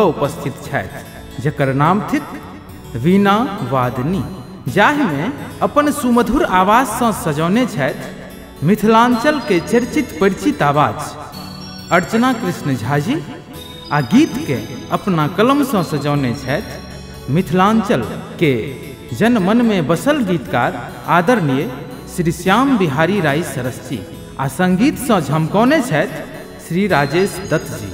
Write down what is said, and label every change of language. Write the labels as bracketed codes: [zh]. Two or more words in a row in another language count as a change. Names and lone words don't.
[mai] उपस्थित छथि, जकर नाम थिक वीणा वादनी, जाहिमे अपन सुमधुर आवाज सँ सजौने छथि मिथिलांचल के चर्चित परिचित आवाज अर्चना कृष्ण झा जी, आ गीत के अपना कलम सँ सजौने छथि मिथिलांचल के जन मन में बसल गीतकार आदरणीय श्री श्याम बिहारी राय सरस जी, आ संगीत सँ झमकौने छथि श्री राजेश दत्त जी।